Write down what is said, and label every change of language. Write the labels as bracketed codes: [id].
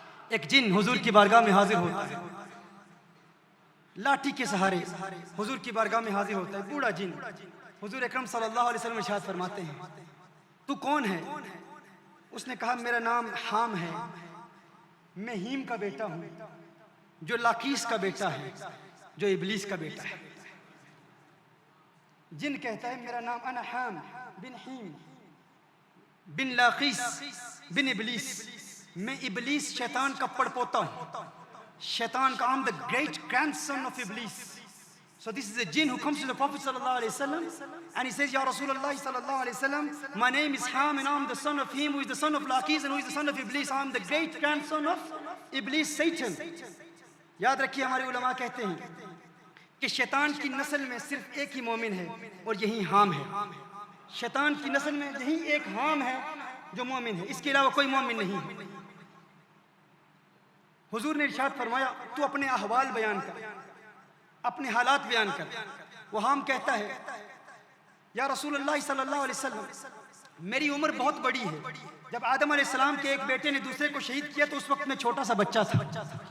[ur] ایک جن حضور کی بارگاہ میں حاضر ہوتا ہے، لاٹھی کے سہارے حضور کی بارگاہ میں حاضر ہوتا ہے، بوڑھا جن۔ حضور اکرم صلی اللہ علیہ وسلم ارشاد فرماتے ہیں تو کون ہے؟ اس نے کہا میرا نام حام ہے، میں ہیم کا بیٹا ہوں، جو لاقیس کا بیٹا ہے، جو ابلیس کا بیٹا ہے۔ جن کہتا ہے میرا نام انا حام بن ہیم بن لاقیس بن ابلیس، میں ابلیس شیطان کا پڑپوتا ہوں، شیطان کا [en] I'm the great grandson of Iblis. So this is a jinn who comes to the Prophet sallallahu alaihi wasallam and he says, Ya Rasulullah sallallahu alaihi wasallam, my name is Ham and I'm the son of him who is the son of Laqis and who is the son of Iblis. I'm the great grandson of Iblis, Satan. [ur] یاد رکھیے ہمارے علماء کہتے ہیں کہ شیطان کی نسل میں صرف ایک ہی مومن ہے اور یہی حام ہے۔ شیطان کی نسل میں یہی ایک حام ہے جو مومن ہے، اس کے علاوہ کوئی مومن نہیں ہے۔ حضور نے ارشاد فرمایا تو اپنے احوال بیان کر، اپنے حالات بیان کر۔ وہ حام کہتا ہے یا رسول اللہ صلی اللہ علیہ وسلم میری عمر بہت بڑی ہے، جب آدم علیہ السلام کے ایک بیٹے نے دوسرے کو شہید کیا تو اس وقت میں چھوٹا سا بچہ تھا،